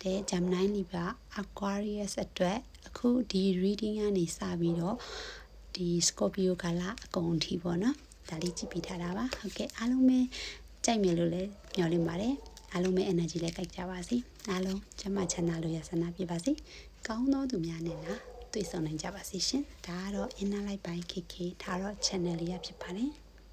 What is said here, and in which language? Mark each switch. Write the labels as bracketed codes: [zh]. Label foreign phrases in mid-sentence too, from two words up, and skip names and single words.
[my] တဲ့ Gemini Libra Aquarius အတွက်အခုဒီ reading ကနေစပြီးတော့ဒီ Scorpio ကလာအကုန်အထိပေါ့နော်ဒါလေးကြည့်ပြထားတာပါဟုတ်ကဲ့အားလုံးပဲကြိုက်မယ်လို့လည်းမျှော်လင့်ပါတယ်အားလုံးပဲ energy လည်းကြိုက်ကြပါစေအားလုံးကျမချမ်းသာလို့ရဆန္ဒပြပါစေကောင်းသောသူများနဲ့တွေ့ဆုံနိုင်ကြပါစေရှင်ဒါကတော့ inner light by KK ဒါတော့ channel လေးရဖြစ်ပါတယ်